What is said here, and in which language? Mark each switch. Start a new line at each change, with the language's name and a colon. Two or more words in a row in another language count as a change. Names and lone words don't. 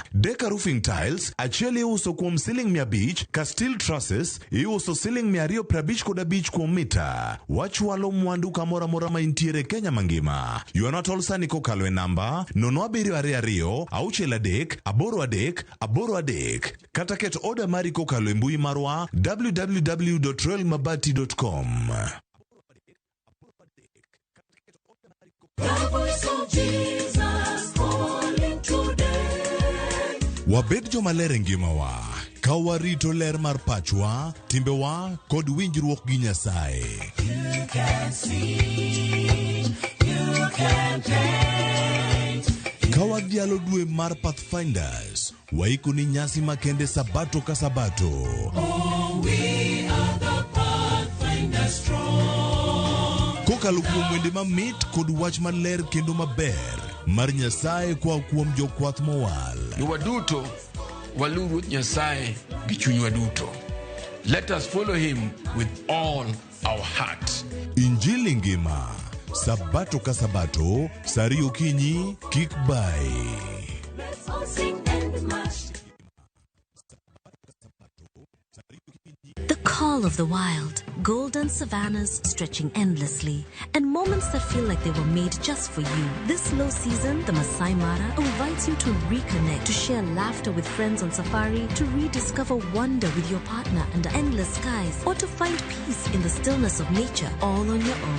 Luo (Kenya and Tanzania): Deca Roofing Tiles achiel iuso kuom ceiling 500 ka
English: steel trusses
Luo (Kenya and Tanzania): iuso ceiling 255 kuom mita. Wachwalo mwandu kamora mora ma intiere Kenya mangima. Yuano tol sani kokalo e namba 0722 63 83 kata ket order mari kokalo e mbui marwa www.royalmabati.com.
English: The voice of Jesus calling today.
Luo (Kenya and Tanzania): Wabed jomalere ngimawa, ka warito ler mar pachwa, timbewa kod winjruok gi Nyasaye.
English: You can sing, you can paint.
Luo (Kenya and Tanzania): Ka wadhialo dwe mar Pathfinders, waiko ni nyasi makende sabato ka sabato.
English: Oh, we are the Pathfinders strong.
Luo (Kenya and Tanzania): Kokalo kuom wende mamit kod wach maler kendo maber mar Nyasaye kwa kuom jokwath mowal. Waduto walu Ruoth Nyasaye gi chunywa duto.
English: Let us follow him with all our heart.
Luo (Kenya and Tanzania): Injili ngima, sabato ka sabato, sari okinyi, kik bai.
English: Let's all sing and march. The call of the wild, golden savannas stretching endlessly, and moments that feel like they were made just for you. This low season, the Masai Mara invites you to reconnect, to share laughter with friends on safari, to rediscover wonder with your partner under endless skies, or to find peace in the stillness of nature, all on your own.